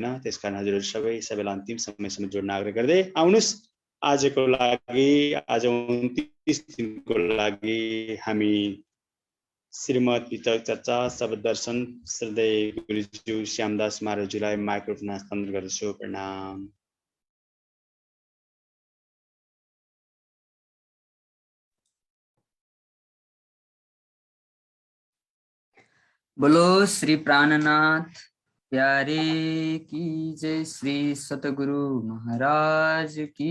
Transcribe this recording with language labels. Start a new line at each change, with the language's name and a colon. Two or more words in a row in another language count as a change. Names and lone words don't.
Nepali: त्यसकारण हजुरहरू सबैलाई अन्तिम समयसम्म जोड्न आग्रह गर्दै आउनुहोस्। आजको लागि आज 29 दिनको लागि हामी श्रीमद् वितर्क चर्चा शब्द दर्शन श्रद्धेय गुरुज्यू श्यामदास महाराजजीलाई माइक्रोफोन हस्तान्तरण गर्दछु। प्रणाम।
Hindi: बोलो श्री प्राणनाथ प्यारे की जय, श्री सतगुरु महाराज की